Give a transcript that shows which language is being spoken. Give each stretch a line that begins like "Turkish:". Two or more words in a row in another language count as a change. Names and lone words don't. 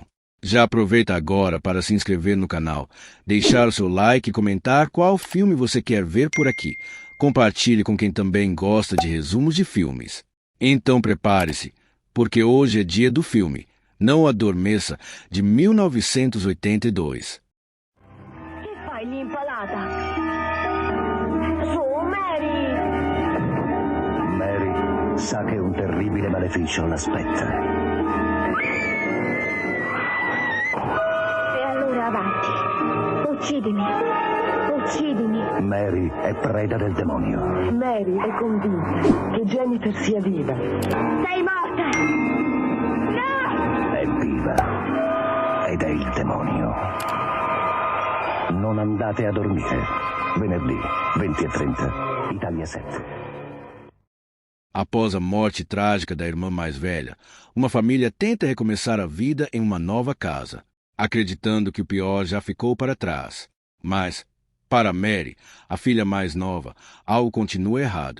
Portuguese: Já aproveita agora para se inscrever no canal, deixar o seu like e comentar qual filme você quer ver por aqui. Compartilhe com quem também gosta de resumos de filmes. Então prepare-se, porque hoje é dia do filme Não Adormeça, de 1982.
Italian: Che fai lì impalata? Su, Mary! Mary sa che un terribile maleficio l'aspetta. E allora avanti. Uccidimi. Uccidimi. Mary è preda del demonio. Mary è convinta che Jennifer sia viva. Sei morta! No! È viva ed è il demonio. Non andate a dormire. Venerdì, 20:30, Italia 7.
Portuguese: Após a morte trágica da irmã mais velha, uma família tenta recomeçar a vida em uma nova casa, acreditando que o pior já ficou para trás. Mas, para Mary, a filha mais nova, algo continua errado.